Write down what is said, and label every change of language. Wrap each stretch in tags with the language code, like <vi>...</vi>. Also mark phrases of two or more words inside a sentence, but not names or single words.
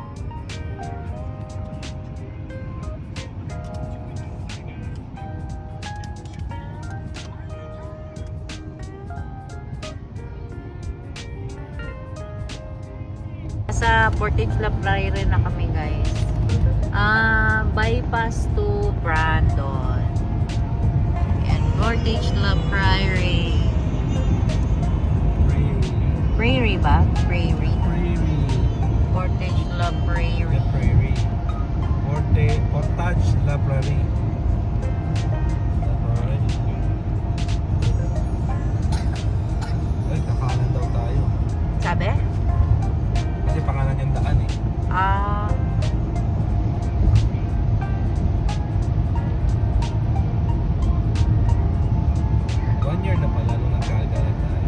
<tl>Sa Portage La Prairie na kami, guys.</tl> <en>Bypass to Brandon.</en> <tl>Yan, Portage La Prairie. Prairie ba? Prairie. Portage La Prairie. Portage La Prairie. Ay, kakanan daw tayo. Sabi? Kasi pangalan yung daan eh. Ah, 1 year na pala nung nagkagalan tayo.</tl>